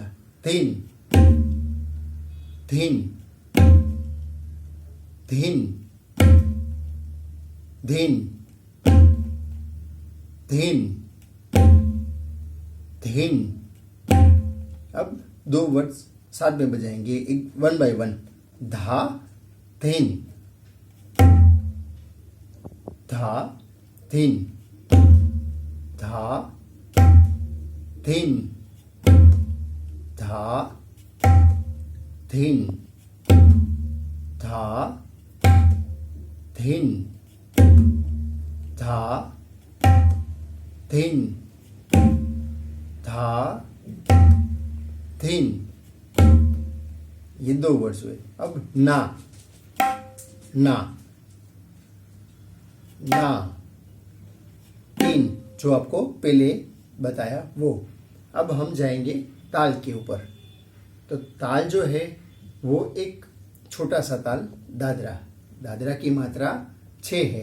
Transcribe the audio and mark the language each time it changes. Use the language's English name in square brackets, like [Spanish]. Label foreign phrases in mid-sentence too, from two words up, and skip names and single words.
[Hindi] धीन, धीन, धीन, धीन, धीन, धीन। अब दो वर्ड्स साथ में बजाएंगे, एक [English] one by one. [Hindi] धा, धीन, धा, धीन, धा, धीन, धा, धीन, धा, धीन, धा, धीन, धा, धीन। ये दो वर्ड्स हुए। अब ना, ना, ना, तीन, जो आपको पहले बताया वो। अब हम जाएंगे ताल के ऊपर। तो ताल जो है वो एक छोटा सा ताल दादरा, दादरा की मात्रा 6 है।